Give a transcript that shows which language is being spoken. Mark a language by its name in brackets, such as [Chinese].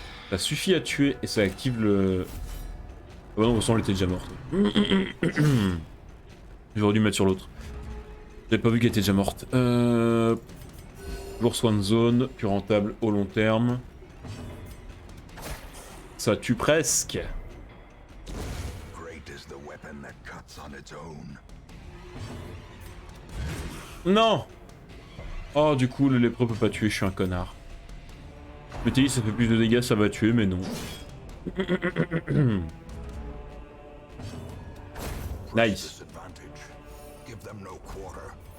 [French] Ça suffit à tuer et ça active le... Oh non, de toute façon, elle était déjà morte. J'aurais dû mettre sur l'autre. J'avais pas vu qu'elle était déjà morte. Toujours soin de zone, plus rentable au long terme. Ça tue presque. [English] Great is the weapon that cuts on its own. [French] Non. Oh, du coup, le lépreux peut pas tuer, je suis un connard. Je m'étais dit, ça fait plus de dégâts, ça va tuer, mais non. [English] Nice. Disadvantage. Give them no quarter.